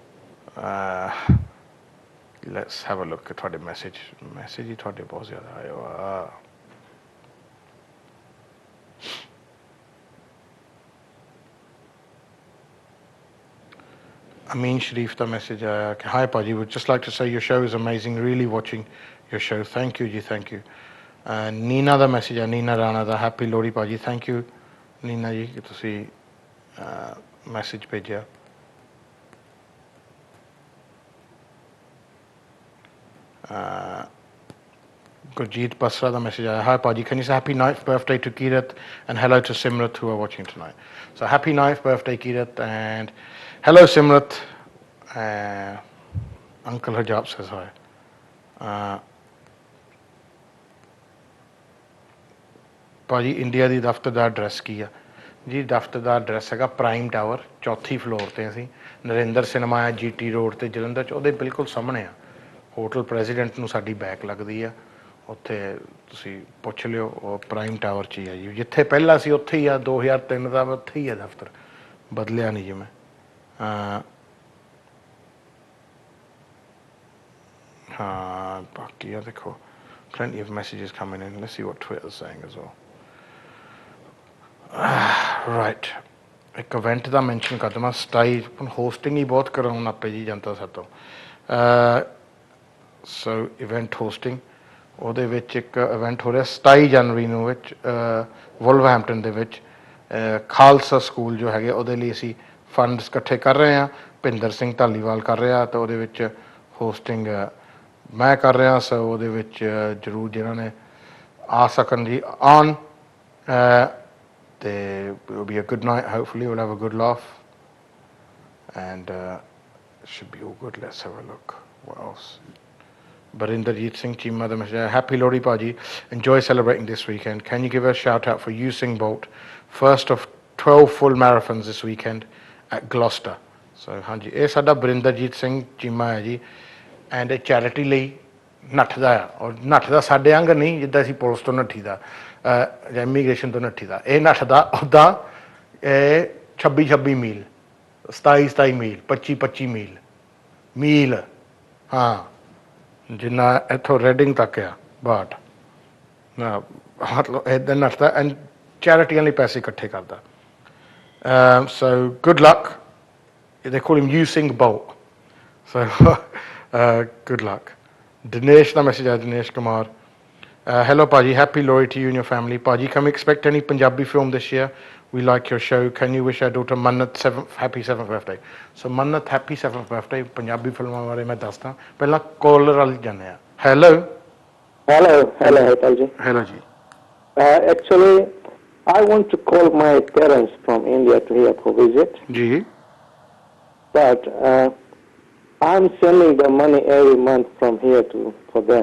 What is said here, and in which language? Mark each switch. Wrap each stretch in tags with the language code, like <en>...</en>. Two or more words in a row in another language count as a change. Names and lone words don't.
<en>let's have a look.</en> <pa>ਤੁਹਾਡੇ ਮੈਸੇਜ ਹੀ ਤੁਹਾਡੇ ਬਹੁਤ ਜ਼ਿਆਦਾ ਆਏ ਆ। Amin Sharif ਦਾ ਮੈਸੇਜ ਆਇਆ ਕਿ hi Paji,</pa> <en>would just like to say your show is amazing, really watching your show, thank you ji, thank you.</en> <pa>ਨੀਨਾ ਦਾ ਮੈਸੇਜ ਆ, ਨੀਨਾ ਰਾਣਾ ਦਾ, ਹੈਪੀ ਲੋਹੜੀ ਭਾਜੀ,</pa> <en>thank you</en> <pa>ਨੀਨਾ ਜੀ ਕਿ ਤੁਸੀਂ ਮੈਸੇਜ ਭੇਜਿਆ। Gurjeet Basra ਦਾ ਮੈਸੇਜ ਆਇਆ, hi Paji,</pa> <en>can you say happy 9th birthday to Kirat and hello to Simrat who are watching tonight. So happy 9th birthday Kirat and hello Simrat. Uncle Hajab says hi.</en> <pa>ਭਾਜੀ ਇੰਡੀਆ ਦੀ ਦਫ਼ਤਰ ਦਾ ਐਡਰੈਸ ਕੀ ਆ ਜੀ? ਦਫ਼ਤਰ ਦਾ ਐਡਰੈਸ ਹੈਗਾ ਪ੍ਰਾਈਮ ਟਾਵਰ, 4th ਫਲੋਰ ਤੇ ਅਸੀਂ, ਨਰਿੰਦਰ ਸਿਨੇਮਾ ਹੈ GT ਰੋਡ ਤੇ ਜਲੰਧਰ 'ਚ, ਉਹਦੇ ਬਿਲਕੁਲ ਸਾਹਮਣੇ ਆ ਹੋਟਲ ਪ੍ਰੈਜ਼ੀਡੈਂਟ ਨੂੰ ਸਾਡੀ ਬੈਕ ਲੱਗਦੀ ਆ, ਉੱਥੇ ਤੁਸੀਂ ਪੁੱਛ ਲਿਓ, ਉਹ ਪ੍ਰਾਈਮ ਟਾਵਰ 'ਚ ਹੀ ਆ ਜੀ, ਜਿੱਥੇ ਪਹਿਲਾਂ ਸੀ ਉੱਥੇ ਹੀ ਆ, 2003 ਦਾ ਉੱਥੇ ਹੀ ਆ ਦਫ਼ਤਰ, ਬਦਲਿਆ ਨਹੀਂ ਜੀ ਮੈਂ। ਹਾਂ ਬਾਕੀ ਆ ਦੇਖੋ</pa> <en>plenty of messages coming in, let's see what Twitter's saying as well. Right,</en> <pa>ਇੱਕ ਇਵੈਂਟ ਦਾ ਮੈਂਸ਼ਨ ਕਰ ਦੇਵਾਂ, 27 ਹੋਸਟਿੰਗ ਹੀ ਬਹੁਤ ਕਰਾਉਣ ਆਪੇ ਜੀ ਜਨਤਾ ਸਾਤੋਂ। ਸੋ</pa> <en>event hosting,</en> <pa>ਉਹਦੇ ਵਿੱਚ ਇੱਕ ਇਵੈਂਟ ਹੋ ਰਿਹਾ 27 ਜਨਵਰੀ ਨੂੰ ਵਿੱਚ ਵੁਲਵਰਹੈਂਪਟਨ ਦੇ ਵਿੱਚ, ਖਾਲਸਾ ਸਕੂਲ ਜੋ ਹੈਗੇ ਉਹਦੇ ਲਈ ਅਸੀਂ ਫੰਡਸ ਇਕੱਠੇ ਕਰ ਰਹੇ ਹਾਂ, ਭਿੰਦਰ ਸਿੰਘ ਧਾਲੀਵਾਲ ਕਰ ਰਿਹਾ, ਤਾਂ ਉਹਦੇ ਵਿੱਚ ਹੋਸਟਿੰਗ ਮੈਂ ਕਰ ਰਿਹਾ। ਸੋ ਉਹਦੇ ਵਿੱਚ ਜ਼ਰੂਰ ਜਿਹਨਾਂ ਨੇ ਆ ਸਕਣ ਜੀ ਆਉਣ, ਤੇ</pa> <en>it'll be a good night, hopefully we'll have a good laugh and it should be all good. Let's have a look what else. Barinderjeet Singh Chima the message, happy Lodi Paji, enjoy celebrating this weekend, can you give a shout out for Usain Bolt, first of 12 full marathons this weekend at Gloucester.</en> <pa>So ਹਾਂਜੀ ਇਹ ਸਾਡਾ ਬਰਿੰਦਰਜੀਤ ਸਿੰਘ ਚੀਮਾ ਹੈ ਜੀ, ਐਂਡ ਇਹ ਚੈਰਿਟੀ ਲਈ ਨੱਠਦਾ ਆ, ਔਰ ਨੱਠਦਾ ਸਾਡੇ ਅੰਗ ਨਹੀਂ ਜਿੱਦਾਂ ਅਸੀਂ ਪੁਲਿਸ ਤੋਂ ਨੱਠੀ ਦਾ ਜਾਂ ਇਮੀਗ੍ਰੇਸ਼ਨ ਤੋਂ ਨੱਠੀ ਦਾ, ਇਹ ਨੱਠਦਾ ਉੱਦਾਂ 26 ਮੀਲ, 27 ਮੀਲ, 25 ਮੀਲ, ਹਾਂ ਜਿੰਨਾ ਇੱਥੋਂ ਰੈਡਿੰਗ ਤੱਕ ਆ ਬਾਟ, ਮਤਲਬ ਇੱਦਾਂ ਨੱਠਦਾ ਐਂਡ ਚੈਰਿਟੀਆਂ ਲਈ ਪੈਸੇ ਇਕੱਠੇ ਕਰਦਾ।</pa> <en>So good luck. They call him Usain Bolt. So good luck. Dinesh the message, Dinesh Kumar. Hello Paji, happy Lori to you and your family. Paji, can we expect any Punjabi film this year? We like your show. Can you wish our daughter Mannat happy 7th birthday? So Mannat happy 7th birthday.</en> <pa>Punjabi filਮਾਂ ਬਾਰੇ ਮੈਂ ਦੱਸਦਾ, ਪਹਿਲਾਂ ਕਾਲਰ ਵੱਲ ਜਾਂਦੇ ਆ। Hello.</pa> <en>Paji. Hello ji. Actually, I want to call my parents from India to here for visit. Ji. But I'm sending the money every month from here for them.</en>